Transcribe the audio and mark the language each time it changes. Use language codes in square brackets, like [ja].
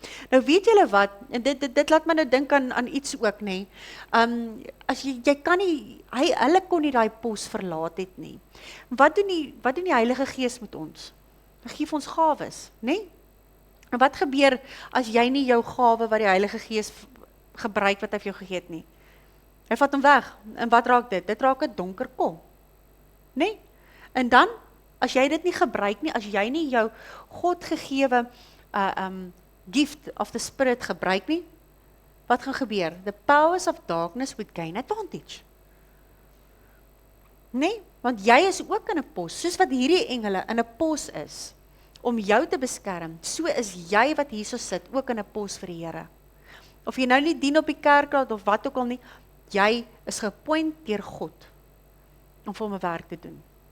[af] Nou weet julle wat, en dit laat my nou dink aan iets ook, nê. As jy kan nie, hulle kon nie daai pos verlaat het nie. Wat doen die Heilige Gees met ons? Hy gee vir ons gawes, nê? En wat gebeur as jy nie jou gawe wat die Heilige Gees gebruik wat hy vir jou gegee het nie? Hy vat hom weg. En wat raak dit? Dit raak 'n donker kom. Nee? En dan, as jy dit nie gebruik nie, as jy nie jou God gegewe [en] gift of the Spirit [af] gebruik nie, wat gaan gebeur? [en] The powers of darkness would gain advantage. [af] Nee, want jy is ook in 'n pos, soos wat hierdie engele in 'n pos is, om jou te beskerm, so is jy wat hierso sit, ook in 'n pos vir die Here. Of jy nou nie dien op die kerkraad of wat ook al nie, jy is geappoint deur God, om vir hom 'n werk te doen.